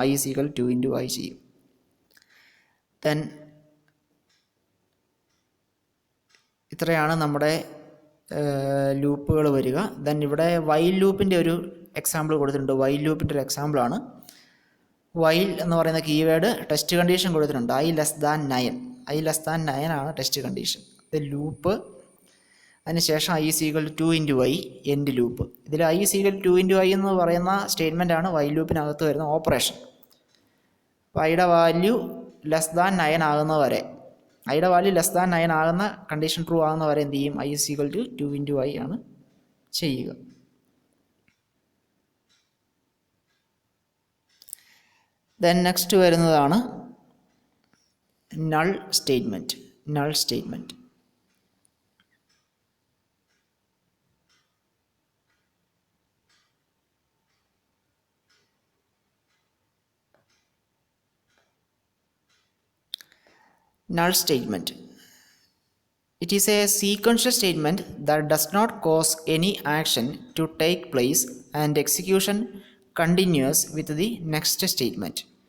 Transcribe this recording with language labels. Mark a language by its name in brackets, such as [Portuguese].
[English] I is equal 2 into i [Malayalam] ചെയ്യും. Then ഇത്രയാണ് നമ്മുടെ ലൂപ്പുകൾ വരിക. ദെൻ ഇവിടെ വൈൽ ലൂപ്പിൻ്റെ ഒരു എക്സാമ്പിൾ കൊടുത്തിട്ടുണ്ട്. വൈൽ ലൂപ്പിൻ്റെ ഒരു എക്സാമ്പിളാണ്. വൈൽ എന്ന് പറയുന്ന കീവേഡ് ടെസ്റ്റ് കണ്ടീഷൻ കൊടുത്തിട്ടുണ്ട്. [English] i less than 9, i less than 9 [Malayalam] ആണ് ടെസ്റ്റ് കണ്ടീഷൻ. ഇത് ലൂപ്പ്, അതിനുശേഷം [English] i is equal to 2 into i [Malayalam] end loop. ഇതിൽ [English] i is equal to 2 into i [Malayalam] എന്ന് പറയുന്ന സ്റ്റേറ്റ്മെൻ്റ് ആണ് വൈൽ ലൂപ്പിനകത്ത് വരുന്ന ഓപ്പറേഷൻ. അപ്പോൾ ഐയുടെ വാല്യൂ ലെസ് ദാൻ 9 ആകുന്നവരെ, ഐയുടെ വാല്യൂ ലെസ് ദാൻ 9 ആകുന്ന കണ്ടീഷൻ ട്രൂ ആകുന്നവരെ എന്ത് ചെയ്യും? [English] i is equal to 2 into i [Malayalam] ആണ് ചെയ്യുക. ദെൻ നെക്സ്റ്റ് വരുന്നതാണ് null statement. Null statement null statement. [English] It is a sequential statement that does not cause any action to take place and execution continues with the next statement.